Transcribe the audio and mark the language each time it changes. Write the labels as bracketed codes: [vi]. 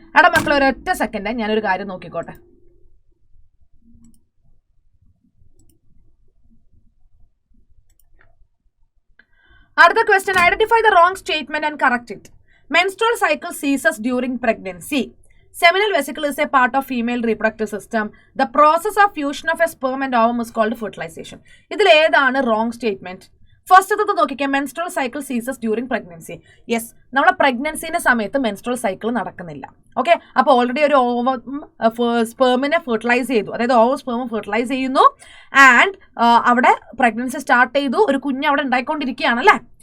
[ml] എടാ മക്കൾ ഒരൊറ്റ സെക്കൻഡ് ഞാനൊരു കാര്യം നോക്കിക്കോട്ടെ. [en] അടുത്ത question, identify the wrong statement and correct it. Menstrual cycle ceases during pregnancy. Seminal vesicle is a part of female reproductive system. The process of fusion of a sperm and ovum is called fertilization. [ml] ഇതിൽ ഏതാണ് wrong statement? First നോക്കിക്കാം, [en] Menstrual cycle ceases during pregnancy. [ml] Yes, നമ്മളെ പ്രഗ്നൻസിന്റെ സമയത്ത് menstrual cycle നടക്കുന്നില്ല. Okay, അപ്പോൾ already ഒരു ovum സ്പേമിനെ fertilise ചെയ്തു, അതായത് ovum sperm fertilise ചെയ്യുന്നു, ആൻഡ് അവിടെ പ്രഗ്നൻസി സ്റ്റാർട്ട് ചെയ്തു, ഒരു കുഞ്ഞ് അവിടെ ഉണ്ടായിക്കൊണ്ടിരിക്കുകയാണല്ലേ.